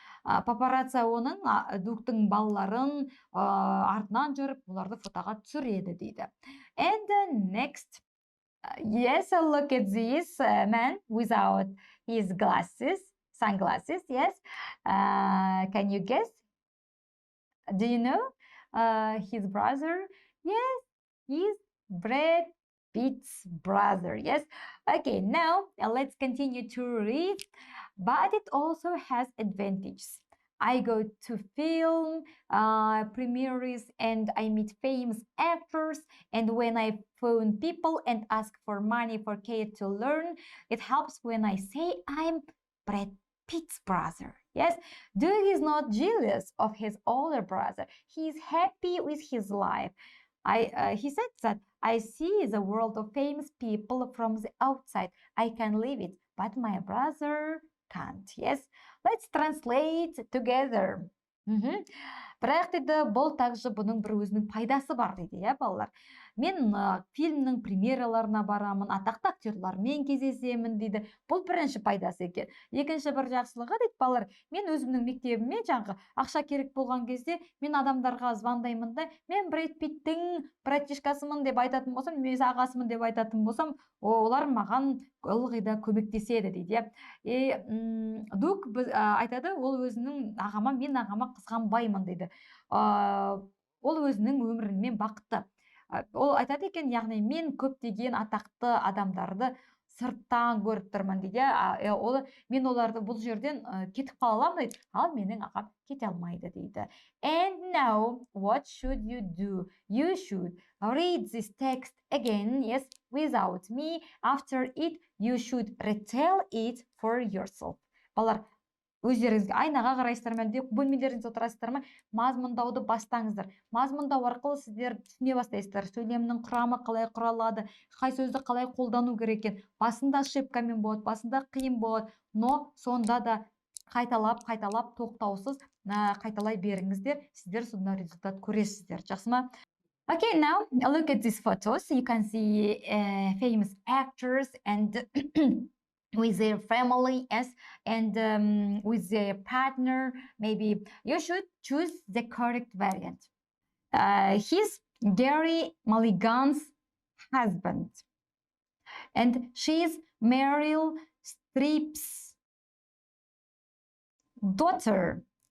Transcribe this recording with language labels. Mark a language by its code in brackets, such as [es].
[kk] Папарацци оның Дуктың балаларын артынан жүріп, оларды фотоға түсіреді дейді. [en] And next, yes, look at this man without his sunglasses, yes. Can you guess? Do you know his brother? Yes, he's Brad Pitt's brother. Yes. Okay, now let's continue to read. But it also has advantages. I go to film premieres and I meet famous actors, and when I phone people and ask for money for Care to Learn, it helps when I say I'm Brad Pitt's brother. Yes, Doug is not jealous of his older brother. He is happy with his life. He said that I see the world of famous people from the outside. I can live it, but my brother can't. Yes, let's translate together. [kk] Бірақ дейді, бұл также бұның бір өзінің пайдасы бар дейді, балалар. Мен фильмнің премьераларына барамын, атақты актерлармен кездесемін дейді. Бұл бірінші пайдасы екен. Екінші бір жақсылығы дейді, балалар, мен өзімнің мектебіме жаңағы ақша керек болған кезде мен адамдарға звондаймын да, мен Бред Питттің братишкасымын деп айтатын болсам, немесе ағасымын деп айтатын болсам, олар маған ылғи да көмектеседі дейді. Дук айтады, ол өзінің ағама, мен ағама қызғанбаймын дейді. Ол өзінің өмірімен бақытты. Ол айтады екен, яғни мен көптеген атақты адамдарды сырттан көріп тұрмын дейді. Мен оларды бұл жерден кетіп қала аламын дейді, ал менің ағам кете алмайды дейді. [en] And now, what should you do? You should read this text again, yes, without me. After it, you should retell it for yourself. [kk] Балалар, өздеріңізге айнаға қарайсыздар ма, әлде бөлмелеріңізде отырасыздар ма, мазмұндауды бастаңыздар. Мазмұндау арқылы сіздер түсіне бастайсыздар. Сөйлемнің құрамы қалай құралады, қай сөзді қалай қолдану керек екен. Басында ошибкамен болады, басында қиын болады, но сонда да қайталап тоқтаусыз қайталай беріңіздер. Сіздер сонда результат көресіздер. Жақсы ма? [en] Okay, now look at these photos. You can see famous actors and with their family, yes, and with their partner. Maybe you should choose the correct variant. He's Gary Mulligan's husband, and she's Meryl Streep's daughter.